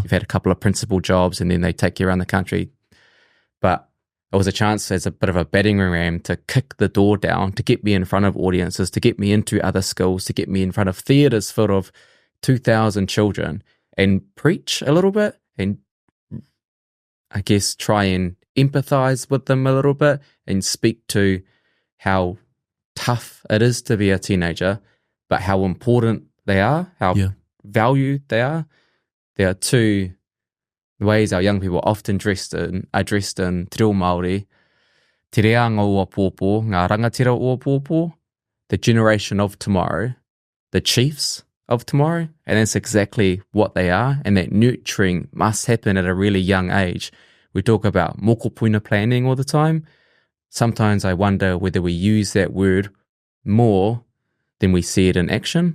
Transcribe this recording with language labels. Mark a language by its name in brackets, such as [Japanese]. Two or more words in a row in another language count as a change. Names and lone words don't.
[English] You've had a couple of principal jobs and then they take you around the country. But it was a chance as a bit of a battering ram to kick the door down, to get me in front of audiences, to get me into other schools, to get me in front of theatres full of 2,000 children and preach a little bit and I guess try and empathize with them a little bit and speak to how tough it is to be a teenager, but how important they are, how valued they are. There are two ways our young people are often are dressed in [Māori] te reo Māori, te reanga ua pōpō, ngā rangatira ua pōpō, [English] the generation of tomorrow, the chiefs of tomorrow, and that's exactly what they are, and that nurturing must happen at a really young age. We talk about mokopuna planning all the time. Sometimes I wonder whether we use that word more than we see it in action.